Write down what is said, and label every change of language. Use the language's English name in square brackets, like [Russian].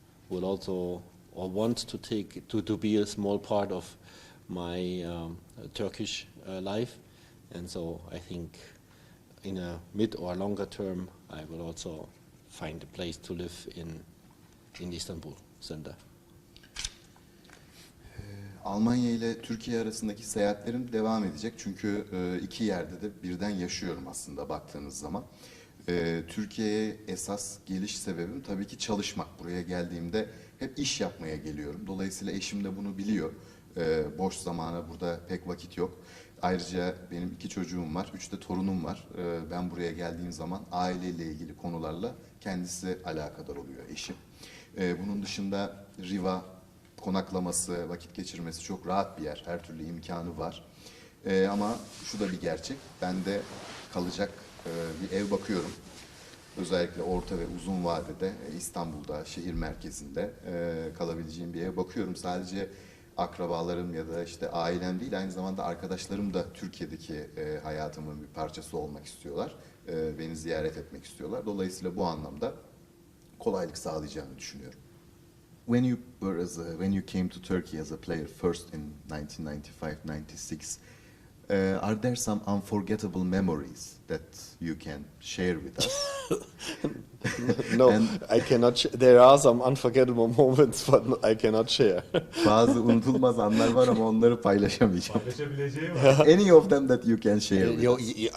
[English] will also or want to take to be a small part of my Turkish life, and so I think in a mid or longer term I will also find a place to live in Istanbul center. [Turkish] Almanya ile Türkiye arasındaki seyahatlerim devam edecek. Çünkü iki yerde de birden yaşıyorum aslında baktığınız zaman. Türkiye'ye esas geliş sebebim tabii ki çalışmak. Buraya geldiğimde hep iş yapmaya geliyorum. Dolayısıyla eşim de bunu biliyor. Boş zamana burada pek vakit yok. Ayrıca benim 2 çocuğum var, 3 de torunum var. Ben buraya geldiğim zaman aileyle ilgili konularla kendisi alakadar oluyor eşim. Bunun dışında Riva konaklaması, vakit geçirmesi çok rahat bir yer. Her türlü imkanı var. Ama şu da bir gerçek. Ben de kalacak bir ev bakıyorum. Özellikle orta ve uzun vadede İstanbul'da, şehir merkezinde kalabileceğim bir ev bakıyorum. Sadece akrabalarım ya da işte ailem değil, aynı zamanda arkadaşlarım da Türkiye'deki hayatımın bir parçası olmak istiyorlar. Beni ziyaret etmek istiyorlar. Dolayısıyla bu anlamda kolaylık sağlayacağını düşünüyorum. [English] When you came to Turkey as a player first in 1995-96, are there some unforgettable memories that you can share with us? No, I cannot. There are some unforgettable moments, but I cannot share. [Turkish] Bazı unutulmaz anlar var ama onları paylaşamayacağım. Paylaşabileceğim var. [English] Any of them that you can share with us?